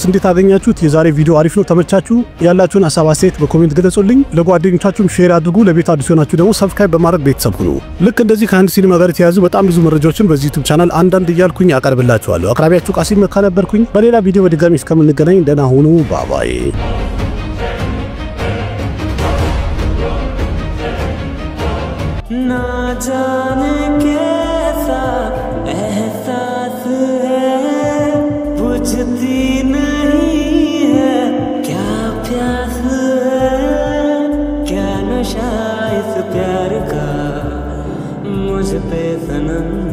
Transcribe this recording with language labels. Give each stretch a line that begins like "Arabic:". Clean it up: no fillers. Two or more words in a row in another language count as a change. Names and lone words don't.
Amharic: እንዴት አገኛችሁት? የዛሬ ቪዲዮ አሪፍ ነው ተመቻችሁ? ያላችሁን ሐሳብ አስተያየት በኮሜንት ገለጹልኝ። ለጓደኞቻችሁም ሼር አድርጉ። ለቤት አዲስ ሆናችሁ ደግሞ ሰብስክራይብ በማድረግ ቤተሰብ ሁኑ። ልክ እንደዚህ ከህንድ ሲኒማ ጋር የተያዙ በጣም ብዙ መረጃዎችን በዚህ ዩቲዩብ ቻናል አንዳንድ እያልኩኝ አቀርብላችኋለሁ። አቅራቢያችሁ ቃሲም መካ ነበርኩኝ። በሌላ ቪዲዮ በድጋሚ እስከምንገናኝ ደህና ሁኑ። ባባይ
Hindi: ना जाने कैसा एहसास है बुझती नहीं है क्या प्यास है क्या नशा इस प्यार का मुझ पे सनम